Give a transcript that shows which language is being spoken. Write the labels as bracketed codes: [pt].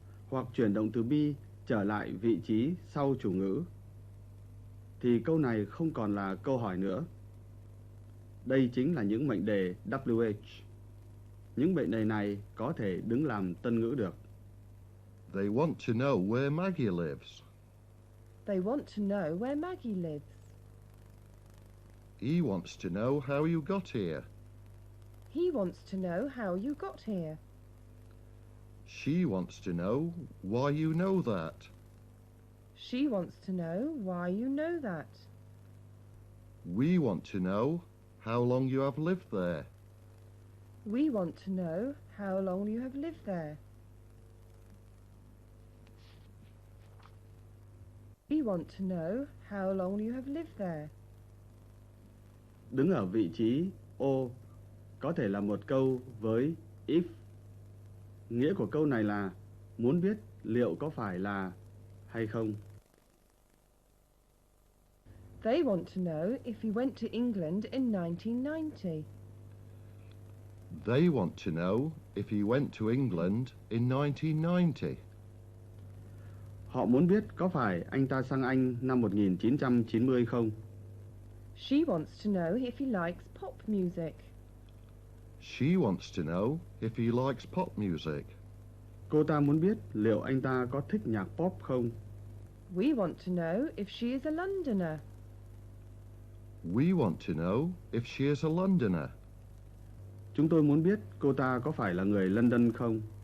[vi] hoặc chuyển động từ be trở lại vị trí sau chủ ngữ, thì câu này không còn là câu hỏi nữa. Đây chính là những mệnh đề WH. Những mệnh đề này có thể đứng làm tân ngữ được. [en] They want to know where Maggie lives. They want to know where Maggie lives. He wants to know how you got here. He wants to know how you got here. She wants to know why you know that. She wants to know why you know that. We want to know how long you have lived there. We want to know how long you have lived there. We want to know how long you have lived there. [vi] Đứng ở vị trí O có thể là một câu với if. Nghĩa của câu này là muốn biết liệu có phải là hay không. [en] They want to know if he went to England in 1990. They want to know if he went to England in 1990. [vi] Họ muốn biết có phải anh ta sang Anh năm 1990 không? [en] She wants to know if he likes pop music. She wants to know if he likes pop music. [vi] Cô ta muốn biết liệu anh ta có thích nhạc pop không? [en] We want to know if she is a Londoner. We want to know if she is a Londoner. [vi] Chúng tôi muốn biết cô ta có phải là người London không?